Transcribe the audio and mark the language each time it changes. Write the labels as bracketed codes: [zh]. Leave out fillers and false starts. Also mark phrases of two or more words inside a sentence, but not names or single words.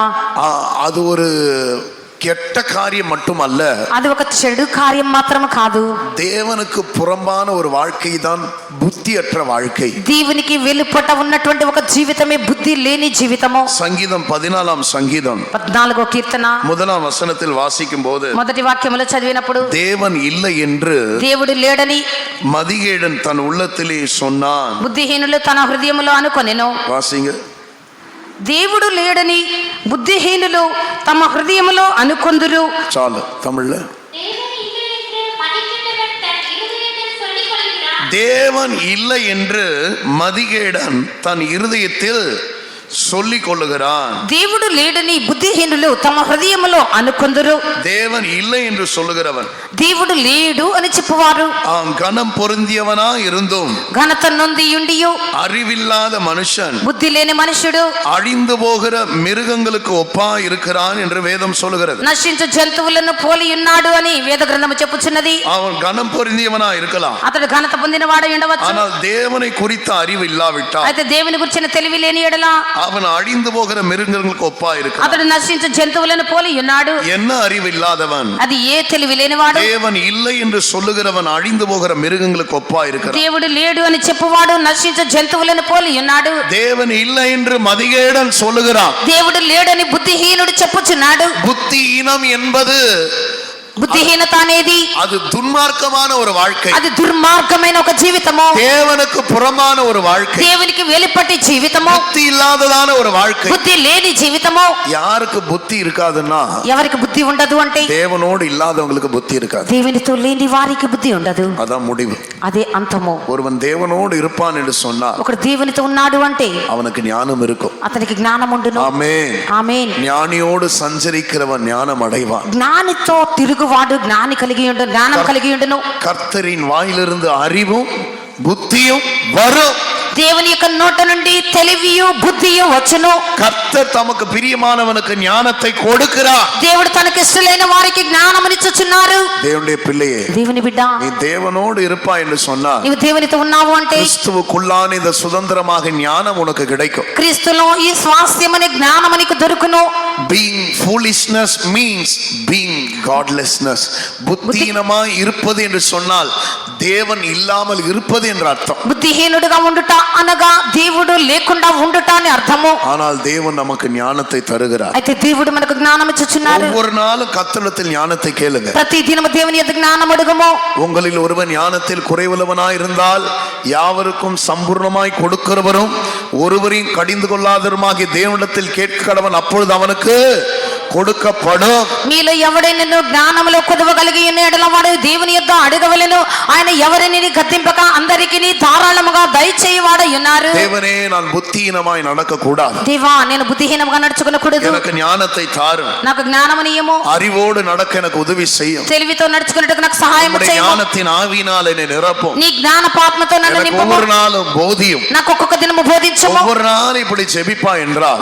[ta] அது ஒரு கெட்ட காரியம் மட்டும் அல்ல, [te] అది ఒక చెడు కార్యం మాత్రం కాదు. [ta] தேவனுக்கு புறம்பான ஒரு வாழ்க்கை தான் புத்தியற்ற வாழ்க்கை. [te] దేవునికి వెలుపట ఉన్నటువంటి ఒక జీవితమే బుద్ధి లేని జీవితము. [ta] சங்கீதம் 14ஆம் சங்கீதம் [te] 14వ కీర్తన [ta] 1ஆம் வசனத்தில் வாசிக்கும் போது [te] మొదటి వాక్యములో చదివినప్పుడు [ta] தேவன் இல்லை என்று [te] దేవుడు లేడని [ta] மதிகேடன் தன் உள்ளத்திலே சொன்னான். [te] బుద్ధిహీనులు తన హృదయములో అనుకొనెను. [ta] வாசிங்க. [te] దేవుడు లేడని బుద్ధిహీనులు తమ హృదయములో అనుకొందురు. [ta] చాలు தமிழ்ல. தேவன் இல்லை என்று மதிகேடன் தன் இருதயத்தில் சொல்லிக் கொள்ளுகிறான். [te] దేవుడు లేడని బుద్ధిహీనులు తమ హృదయములో అనుకొందురు. [ta] தேவன் இல்லை என்று சொல்லுகிறவன் [te] దేవుడు లేడు అని చెప్పువారు [ta] அவன் கனம் பொருந்தியவனா இருந்தும் [te] ఘనత నొందియుండియు [ta] அறிவில்லாத மனுஷன், [te] బుద్ధి లేని మనుషుడు [ta] அழிந்து போகிற மிருகங்களுக்கு ஒப்பா இருக்கிறான் என்று வேதம் சொல்லுகிறது. [te] నశించు జంతువులను పోలి ఉన్నాడు అని వేద గ్రంథము చెప్పుచున్నది. [ta] அவன் கனம் பொருந்தியவனா இருக்கலாம், [te] అతడు ఘనత పొందిన వాడు ఉండవచ్చు. [ta] ஆனால் தேவனை குறித்த அறிவு இல்லாவிட்டால் [te] అయితే దేవుని గురించిన తెలివి లేని ఎడల [ta] அவன் அவன் அழிந்து போகிற மிருகங்களுக்கு ஒப்பா இருக்கிறான். [te] అతడు నశించు జంతువులను పోలి ఉన్నాడు. [ta] என்ன அறிவு இல்லாதவன், [te] అది ఏ తెలివి లేనివాడు. [ta] தேவன் இல்லை என்று சொல்லுகிறவன் அழிந்து போகிற மிருகங்களுக்கு ஒப்பா இருக்கிறான். [te] దేవుడు లేడు అని చెప్పువాడు నశించు జంతువులను పోలి ఉన్నాడు. [ta] தேவன் இல்லை என்று மதிகேடன் சொல்லுகிறான். [te] దేవుడు లేడని బుద్ధిహీనుడు చెప్పుచున్నాడు. [ta] புத்திஹீனம் என்பது [te] బుద్ధిహీనత అనేది [ta] அது துன்மார்க்கமான ஒரு வாழ்க்கை, [te] అది దుర్మార్గమైన ఒక జీవితము, [ta] தேவனுக்கு புறமான ஒரு வாழ்க்கை, [te] దేవునికి వెలిపట్టి జీవితము, [ta] புத்தி இல்லாததான ஒரு வாழ்க்கை. [te] బుద్ధి లేని జీవితము. [ta] யாருக்கு புத்தி இருக்காதுன்னா [te] ఎవరికి బుద్ధి ఉండదు అంటే [ta] தேவனோடு இல்லாதவங்களுக்கு புத்தி இருக்காது. [te] దేవునితో లేని వారికి బుద్ధి ఉండదు. [ta] அதான் முடிவு. [te] అదే అంతము. [ta] ஒருவன் தேவனோடு இருப்பான் என்று சொன்னா [te] ఒకడు దేవునితో ఉన్నాడు అంటే [ta] அவனுக்கு ஞானம் இருக்கும். [te] అతనికి జ్ఞానం ఉండును. [ta] ஆமென். [te] ఆమేన్. [ta] ஞானியோடு சஞ்சரிக்கிறவன் ஞானம் அடைவான். [te] జ్ఞానితో తిరుగువాడు జ్ఞాని కలిగి ఉండు, జ్ఞానం కలిగి ఉండును. [ta] கர்த்தரின் வாயிலிருந்து அறிவும் புத்தியும் வரும். [te] దేవుని యొక్క నోట నుండి తెలివియు బుద్ధియు వచ్చును. [ta] கர்த்தர் தமக்கு பிரியமானவனுக்கு ஞானத்தை கொடுக்கிறார். [te] దేవుడు తనకి ఇష్టలైన వారికి జ్ఞానమునిచ్చుచున్నారు. [ta] தேவனுடைய பிள்ளையே, [te] దేవుని బిడ్డ, [ta] நீ தேவனோடு இருப்பாய் என்று சொன்னா [te] నీవు దేవునితో ఉన్నావు అంటే [ta] கிறிஸ்துவுக்குள்ளான இந்த சுதந்திரமாக ஞானம் உனக்கு கிடைக்கும். [te] క్రీస్తులో ఈ స్వాస్థ్యమనే జ్ఞానం నీకు దొరుకును. [en] Being foolishness means being godlessness. [ta] புத்திஹீனமாய் இருப்பது என்று சொன்னால் தேவன் இல்லாமல் இருப்பது என்ற அர்த்தம். [te] బుద్ధిహీనుడుగా ఉండుట అనగా దేవుడు లేకుండా ఉండుట అని అర్థము. [ta] ஆனால் தேவன் நமக்கு ஞானத்தை தருகிறார். [te] అయితే దేవుడు మనకు జ్ఞానం ఇచ్చుచున్నాడు. [ta] ஒவ்வொரு நாளும் கர்த்தரிடத்தில் ஞானத்தை கேளுங்க. [te] ప్రతి దినము దేవుని యొద్ద జ్ఞానం అడుగుము. [ta] உங்களில் ஒருவன் ஞானத்தில் குறைவுள்ளவனாய் இருந்தால் யாவருக்கும் சம்பூர்ணமாய் கொடுக்கிறவரும் ஒருவரையும் கடிந்து கொள்ளாதவருமாகிய தேவனிடத்தில் கேட்கிறவன் அப்பொழுது அவனுக்கு கொடுக்கப்படும். [te] మీలో ఎవడైనా జ్ఞానములో కొదువ కలిగి ఉన్న ఎడల వాడు దేవుని యొద్ద అడగవలెను. ఆయన ఎవరిని గద్దింపక అందరికీ ధారాళముగా దయచేయువాడై ఉన్నారు. [ta] தேவனே, நான் புத்திஹீனமாய் நடக்க கூடாது. [te] దేవా, నేను బుద్ధిహీనముగా నడుచుకొనకూడదు. [ta] எனக்கு ஞானத்தை தாரும். [te] నాకు జ్ఞానమునియము. [ta] அறிவோடு நடக்க எனக்கு உதவி செய்யும். [te] తెలివితో నడుచుకొనుటకు నాకు సహాయం చేయము. [ta] ஞானத்தின் ஆவியினால் என்னை நிரப்பும். [te] నీ జ్ఞానపాత్మతో నన్ను [ta] எனக்கு [te] నింపుము. [ta] ஒவ்வொரு நாளும் போதியும். [te] నాకు ఒక్కొక్క దినము బోధించుము. [ta] ஒவ்வொரு நாளும் இப்படி ஜெபிப்பா என்றால்